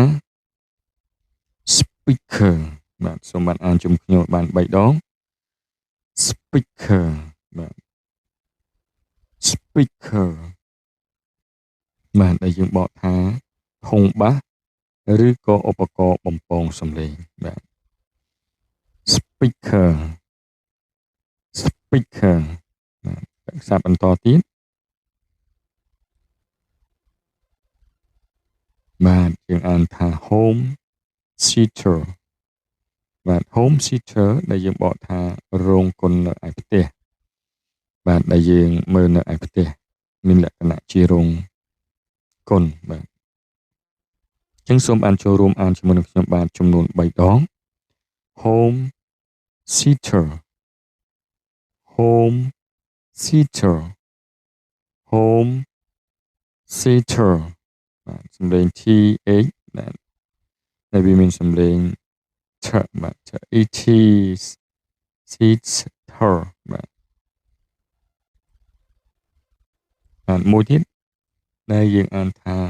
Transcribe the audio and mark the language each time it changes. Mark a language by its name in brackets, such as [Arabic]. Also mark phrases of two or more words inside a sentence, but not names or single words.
[Khmer] speaker បាទសូមបានអានជុំខ្ញុំបាន3ដង speaker បាទ speaker បាទដែលយើងបកថាធុងបាសឬក៏ឧបករណ៍បំពងសំឡេងបាទ speaker speaker បាទភាសាបន្តទៀត បាទយើងអានថា [English] home theater [Khmer] បាទ [English] home theater [Khmer] ដែលយើងបកថារោងកុននៅឯផ្ទះបាទដែលយើងមើលនៅឯផ្ទះមានលក្ខណៈជារោងកុនបាទអញ្ចឹងសូមបានចូលរួមអានជាមួយនឹងខ្ញុំបាទចំនួន3ដង [English] home theater home theater home theater [Khmer] បាទសំឡេង th បាទដែលវាមានសំឡេងឆបាទ [English] et theater [Khmer] បាទមួយទៀតដែលយើងអានថា